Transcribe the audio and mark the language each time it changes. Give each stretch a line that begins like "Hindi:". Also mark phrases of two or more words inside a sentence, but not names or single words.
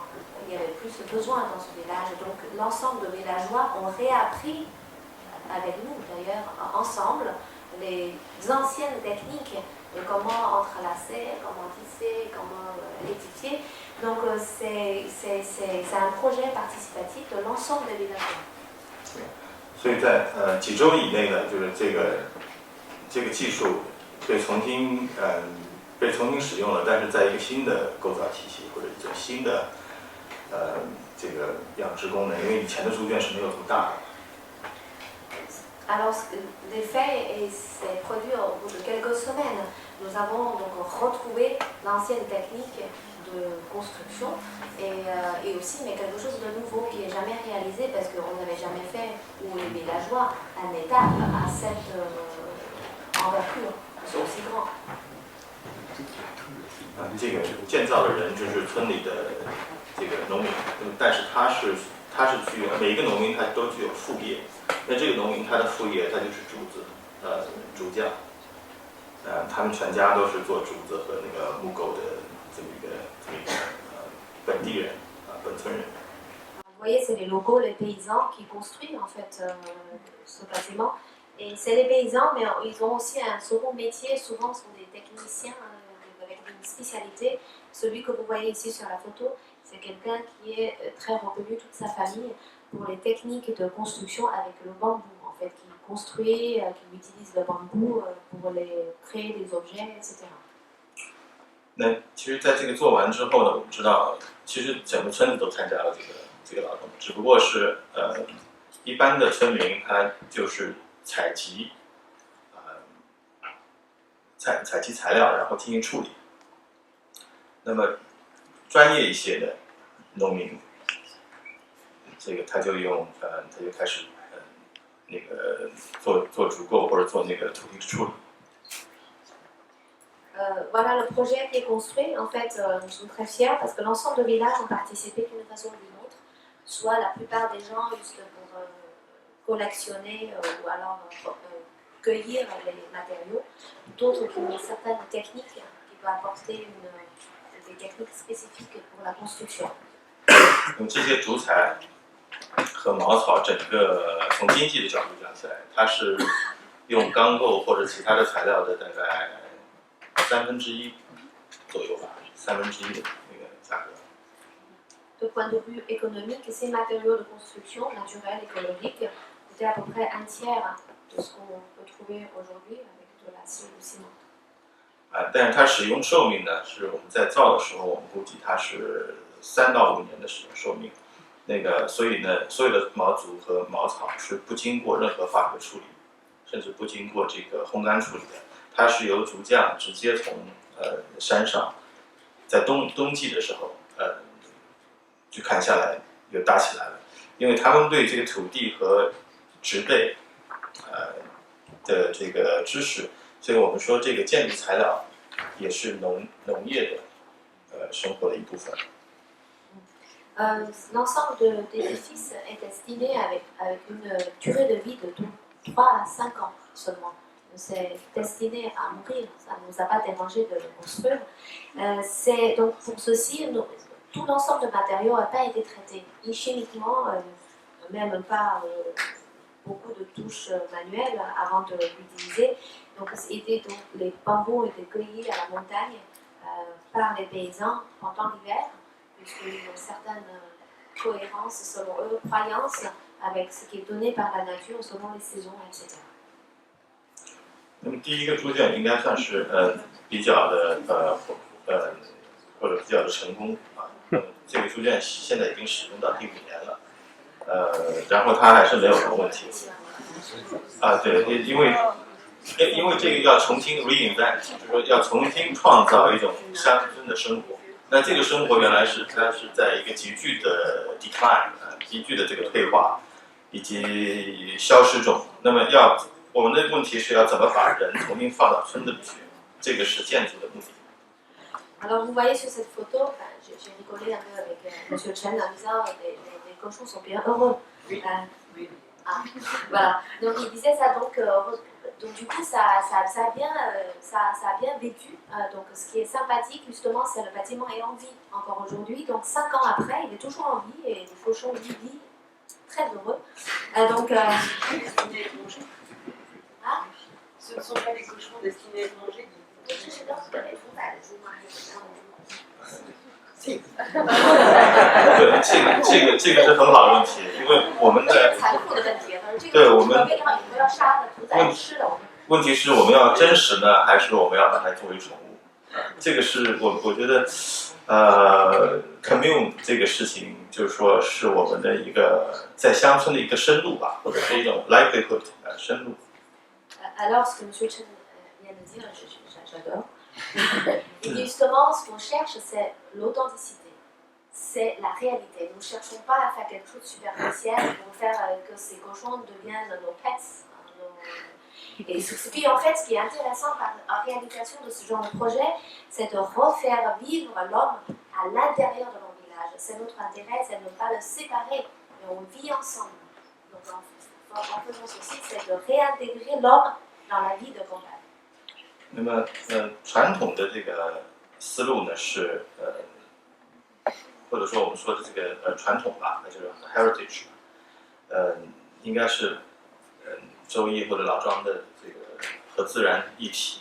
French: Il y avait plus besoin dans ce village. Donc, l'ensemble de villageois ont réappris, avec nous d'ailleurs, ensemble, les anciennes techniques de comment entrelacer, comment tisser, comment édifier. Donc, c'est un projet participatif de l'ensemble des villageois.
Chinese: 所以在几周以内呢，就是这个技术被重新使用了，但是在一个新的构造体系或者一种新的这个养殖功能，因为以前的猪圈是没有这么大的。
French: Alors, l'effet s'est produit au bout de quelques semaines. Nous avons donc retrouvé l'ancienne technique de construction et aussi mais quelque chose de nouveau qui n'est jamais réalisé parce qu'on n'avait jamais fait où les villageois un état à cette envergure, c'est aussi grand.
Chinese: 这个建造的人就是村里的这个农民，但是他是具有每一个农民他都具有副业，那这个农民他的副业他就是竹子，竹匠，他们全家都是做竹子和那个木构的这么一个本地人本村人。
French: Vous voyez, c'est les locaux, les paysans qui construisent en fait ce bâtiment. Et c'est les paysans, mais ils ont aussi un second métier. Souvent, ce sont des techniciens avec une spécialité. Celui que vous voyez ici sur la photo, c'est quelqu'un qui est très reconnu, toute sa famille, pour les techniques de construction avec le bambou, en fait, qui construit, qui utilise le bambou pour créer des objets, etc.
Chinese: 那其实，在这个做完之后呢，我们知道，其实整个村子都参加了这个劳动，只不过是一般的村民他就是采集材料，然后进行处理。那么专业一些的农民，这个他就开始那个做竹构或者做那个土地处理。
French: Voilà le projet qui est construit. En fait, nous sommes très fiers parce que l'ensemble de villages ont participé d'une façon ou d'une autre. Soit la plupart des gens juste pour collectionner ou alors cueillir les matériaux. D'autres qui ont certaines techniques qui peuvent apporter des techniques spécifiques pour la construction.
Chinese: 这些竹材和茅草，整个从经济的角度讲起来，它是用钢构或者其他的材料的大概1/3左右吧，1/3的那个价格。
French: De point de vue économique, ces matériaux de construction naturels, écologiques, coûtaient à peu près un tiers de ce qu'on peut trouver aujourd'hui avec de l'acier ou du ciment.
Chinese: 但是它使用寿命呢，是我们在造的时候，我们估计它是3到5年的使用寿命。那个，所以呢，所有的毛竹和茅草是不经过任何化学处理，甚至不经过这个烘干处理的。它是由竹匠直接从山上，在冬季的时候就砍下来，就搭起来了。因为他们对这个土地和植被的这个知识，所以我们说这个建筑材料也是农业的生活的一部分。
French: L'ensemble de l'édifice est destiné avec une durée de vie de 3 à 5 ans seulement. C'est destiné à mourir, ça ne nous a pas dérangé de le construire. Donc pour ceci, tout l'ensemble de matériaux n'a pas été traité, ni chimiquement, même pas beaucoup de touches manuelles avant de l'utiliser. Donc les bambous étaient cueillis à la montagne par les paysans pendant l'hiver, puisqu'il y a une certaine cohérence selon eux, croyance avec ce qui est donné par la nature selon les saisons, etc.
Chinese: 那么第一个猪圈应该算是比较的或者比较的成功啊。这个猪圈现在已经使用到第5年了，然后它还是没有什么问题。对，因为这个要重新 reinvent， 就是说要重新创造一种乡村的生活。那这个生活原来它是在一个急剧的 decline， 急剧的这个退化以及消失中。那么我们的问题是要怎么把人重新放到村子里去，这个是建筑的目的。
French: Alors vous voyez sur cette photo, enfin, j'ai rigolé un peu avec Monsieur Chen en disant les cochons sont bien heureux. Ah, voilà. Donc il disait ça, donc du coup ça a bien vécu. Donc ce qui est sympathique justement, c'est le bâtiment est en vie encore aujourd'hui. Donc 5 ans après, il est toujours en vie et les cochons vivent très heureux. Donc ah, ce ne sont pas des cochons destinés à être mangés.
Chinese: 对，这个是很好的问题，因为我们的残酷的问题，对我们为什么你不要杀的屠宰吃的？问题是我们要真实呢，还是我们要把它作为宠物？这个是我觉得commune 这个事情，就是说是我们的一个在乡村的一个深入吧，或者是一种 livelihood 深入。
French: Alors, ce que M. Chen vient de dire, j'adore. Et justement, ce qu'on cherche, c'est l'authenticité, c'est la réalité. Nous ne cherchons pas à faire quelque chose de superficiel pour faire que ces cochons deviennent nos pets. Et puis, en fait, ce qui est intéressant en réalisation de ce genre de projet, c'est de refaire vivre l'homme à l'intérieur de nos villages. C'est notre intérêt, c'est de ne pas le séparer, mais on vit ensemble. Donc, en faisant ceci, c'est de réintégrer l'homme dans la vie de campagne.
Chinese: 那么，传统的这个思路呢是或者说我们说的这个传统吧，那就是 heritage，应该是周易或者老庄的这个和自然一体。